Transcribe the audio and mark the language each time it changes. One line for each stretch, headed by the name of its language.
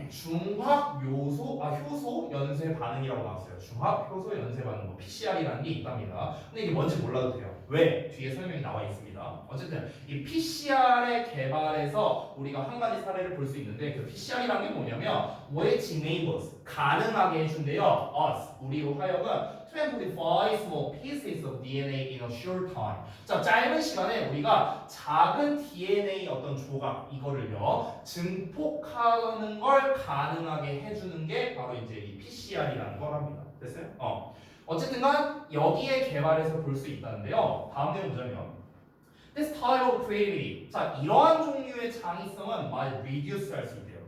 Korean: 중합 요소 효소 연쇄 반응이라고 나왔어요. 중합 효소 연쇄 반응 뭐 PCR이라는 게 있답니다. 근데 이게 뭔지 몰라도 돼요. 왜? 뒤에 설명이 나와 있습니다. 어쨌든 이 PCR의 개발에서 우리가 한 가지 사례를 볼 수 있는데 그 PCR이라는 게 뭐냐면
English: which enables
Korean: 가능하게 해준대요.
English: us
Korean: 우리로 하여금
English: to amplify small pieces of DNA in a short time.
Korean: 자, 짧은 시간에 우리가 작은 DNA 어떤 조각 이거를요 증폭하는 걸 가능하게 해주는 게 바로 이제 이 PCR이라는 거랍니다. 됐어요? 어쨌든간 여기에 개발해서 볼 수 있다는데요. 다음 내용 보자면
English: This type of creativity.
Korean: 자, 이러한 종류의 창의성은
English: might reduce
Korean: 할 수 있대요.